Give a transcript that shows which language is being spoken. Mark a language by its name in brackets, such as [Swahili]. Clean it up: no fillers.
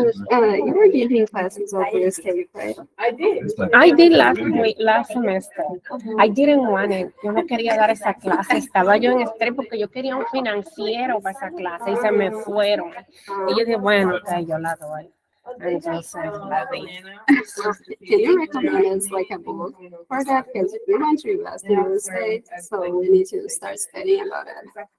[English] You were giving classes over your state, right? I did. I did last semester. I didn't want it. [Spanish] Yo no quería dar esa clase. Estaba yo en estrés porque yo quería un financiero para esa clase y se me fueron. Y yo dije, bueno, ok, yo la doy. Entonces la di. [English] Can you recommend us like a book for that? Because we want to invest in real estate, so we need to start studying about it.